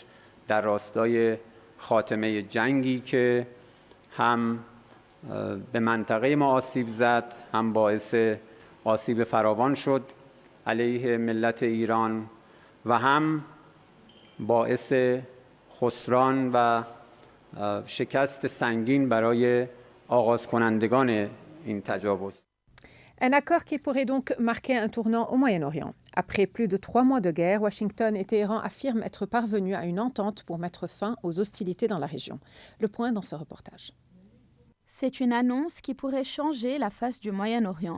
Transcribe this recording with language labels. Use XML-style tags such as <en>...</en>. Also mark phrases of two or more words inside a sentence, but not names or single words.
<fa>در راستای خاتمه جنگی که هم به منطقه ما آسیب زد، هم باعث آسیب فراوان شد علیه ملت ایران و هم باعث خسران و شکست سنگین برای آغاز کنندگان این تجاوز.</fa> <fr>Un accord qui pourrait donc marquer un tournant au Moyen-Orient. Après plus de 3 mois de guerre, Washington et Téhéran affirment être parvenus à une entente pour mettre fin aux hostilités dans la région. Le point dans ce reportage. C'est une annonce qui pourrait changer la face du Moyen-Orient.</fr>